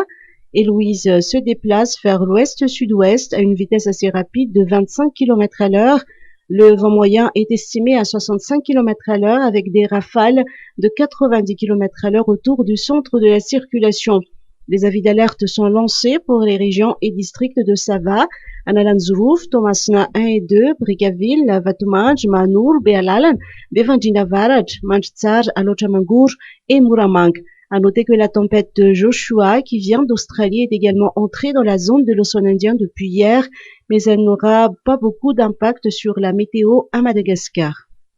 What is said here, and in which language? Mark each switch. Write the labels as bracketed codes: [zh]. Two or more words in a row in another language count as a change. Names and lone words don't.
[fr] Héloïse se déplace vers l'ouest-sud-ouest à une vitesse assez rapide de 25 km à l'heure. Le vent moyen est estimé à 65 km à l'heure avec des rafales de 90 km à l'heure autour du centre de la circulation. Des avis d'alerte sont lancés pour les régions et districts de Sava, Nalanzrouf, Tomasna 1 et 2, Brigaville, Vatumanj, Manur, Bealalan, Bevandina Varaj, Manchzar, Alochamangur et Muramang. À noter que la tempête Joshua, qui vient d'Australie, est également entrée dans la zone de l'océan Indien depuis hier, mais elle n'aura pas beaucoup d'impact sur la météo à Madagascar.